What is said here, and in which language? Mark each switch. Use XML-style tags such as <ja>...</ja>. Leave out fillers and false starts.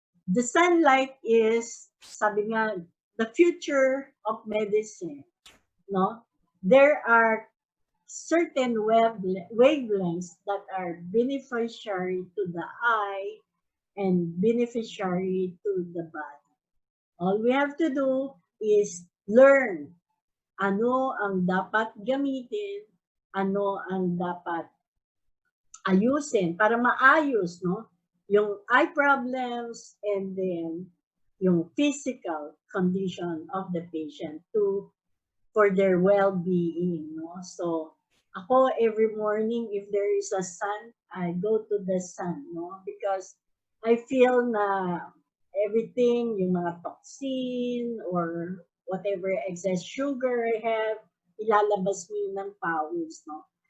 <en>The sunlight is,</en> <tl>sabi nga,</tl> <en>the future of medicine, no? There are certain wavelengths that are beneficiary to the eye and beneficiary to the body. All we have to do is learn</en> <tl>ano ang dapat gamitin, ano ang dapat ayusin para maayos, no?</tl> <en>Yung eye problems and then yung physical condition of the patient for their well-being, no? So, ako every morning, if there is a sun, I go to the sun, no? Because I feel na everything, yung mga toxin or whatever excess sugar I have,</en> <tl>ilalabas mo yun ng pawis,</tl> <en>no?</en>